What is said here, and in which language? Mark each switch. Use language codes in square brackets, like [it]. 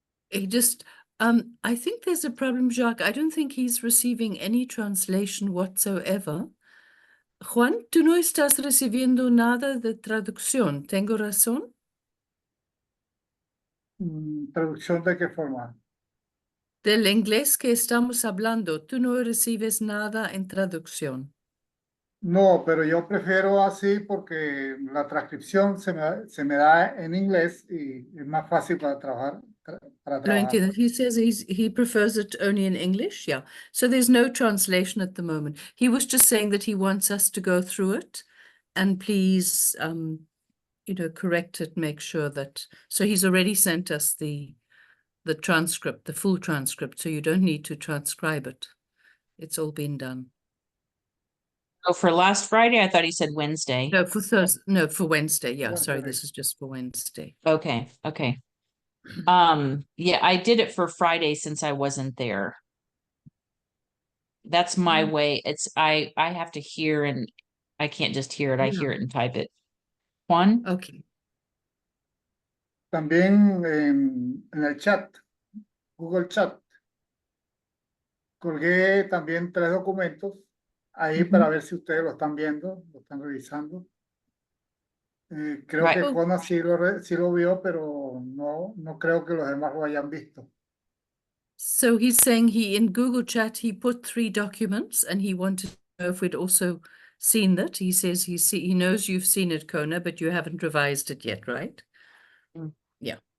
[en] He just, I think there's a problem, Jacques. I don't think he's receiving any translation whatsoever. [es] Juan, tú no estás recibiendo nada de traducción. ¿Tengo razón? ¿Traducción de qué forma? Del inglés que estamos hablando, tú no recibes nada en traducción. No, pero yo prefiero así porque la transcripción se me da en inglés y es más fácil para trabajar. Lo entiendo. [en] He says he prefers it only in English. Yeah. So there's no translation at the moment. He was just saying that he wants us to go through it and please, correct it, make sure that. So he's already sent us the transcript, the full transcript. So you don't need to transcribe it. It's all been done. Oh, for last Friday, I thought he said Wednesday. No, for Thursday. No, for Wednesday. Yeah, sorry, this is just for Wednesday. Okay. Yeah, I did it for Friday since I wasn't there. That's my way. It's I have to hear, and I can't just hear it. I hear it and type it. Juan? Okay. [es] También en el chat, Google Chat, colgué también 3 documentos ahí para ver si ustedes lo están viendo, lo están revisando. Creo que Kona sí lo vio, pero no creo que los demás lo hayan visto. [en] So he's saying in Google Chat, he put 3 documents and he wanted to know if we'd also seen that. He says he knows you've seen it, Kona, but you haven't revised it yet, right? Yeah.